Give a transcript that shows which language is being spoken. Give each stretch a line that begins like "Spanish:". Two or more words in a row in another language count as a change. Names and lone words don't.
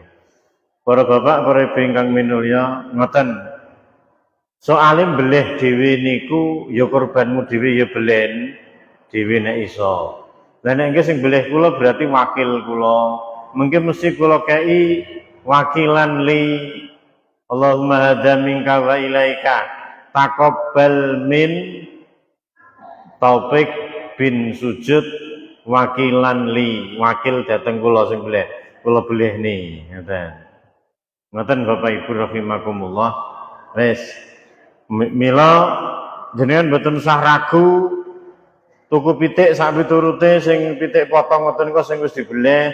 Javanese: Para bapak, para ibu ingkang minulya, ngoten. Soale beleh dhewe niku ya kurbanmu dhewe ya belen dhewe nek iso. Lah nek nggih sing beleh kula berarti wakil kula. Mungkin mesti kula kei wakilan li
Arabic: اللهم هذا منك وإليك تقبل من
Javanese: Taufik bin Sujud wakilan li wakil dateng kula sing beleh kula beleh ni ngoten. Ngoten Bapak Ibu rahimakumullah. Wis mila jenengan mboten usah ragu tuku pitik sak piturute sing pitik potong ngoten kok sing wis dibeleh.